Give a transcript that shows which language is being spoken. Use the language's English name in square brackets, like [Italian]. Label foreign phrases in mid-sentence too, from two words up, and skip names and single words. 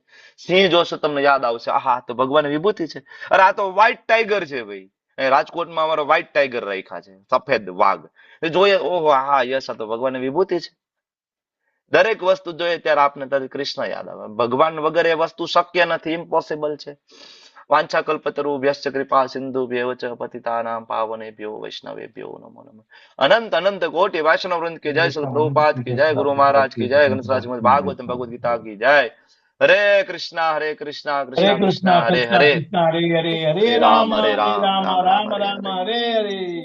[Gujarati] સિંહ જોશો તમને યાદ આવશે, હા તો ભગવાનની વિભૂતિ છે. અરે આ તો [English] white tiger [Gujarati] છે ભાઈ, રાજકોટમાં અમારો [English] white tiger [Gujarati] રાખ્યા છે, સફેદ વાઘ જોઈએ, ઓહો હા યસ, આ તો ભગવાનની વિભૂતિ છે. દરેક વસ્તુ જોઈએ ત્યારે આપને કૃષ્ણ યાદ આવે. ભગવાન વગર એ વસ્તુ શક્ય નથી, ઇમ્પોસિબલ છે. [Sanskrit] વાંછા કલ્પતરુભ્યશ્ચ કૃપા સિંધુભ્યૈવ ચ પતિતાનાં પાવનેભ્યો વૈષ્ણવેભ્યો નમો નમઃ. [Gujarati] અનંત અનંત કોટિ વૈષ્ણવ વૃંદ [Hindi] की जय, श्री प्रभुपाद की जय, गुरु महाराज की जय, घनश्राज भागवत भगवद गीता की जय. [Sanskrit] हरे कृष्णा कृष्णा कृष्णा हरे हरे, हरे हरे, हरे हरे राम राम हरे राम राम राम राम हरे राम हरे. हरे हरे.